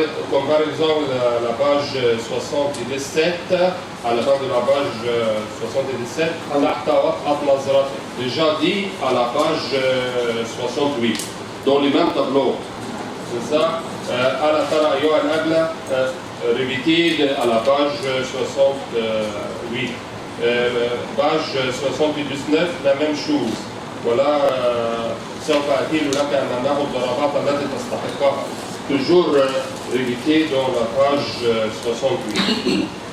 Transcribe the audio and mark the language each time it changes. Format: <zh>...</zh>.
<fr>Comparaison la page 77 à la fin de la page 77</fr> <ar>تحت وقعت نظرتك.</ar> <fr>Déjà dit à la page 68 dans les mêmes tableaux. C'est ça.</fr> <ar>ألا ترى أيها الأبلة</ar> <fr>répété à la page 68. Page 79 la même chose.</fr> <ar>ولا سوف أكيل لك أمامه الضربات التي تستحقها.</ar> <fr>Toujours répété dans la page 68.</fr>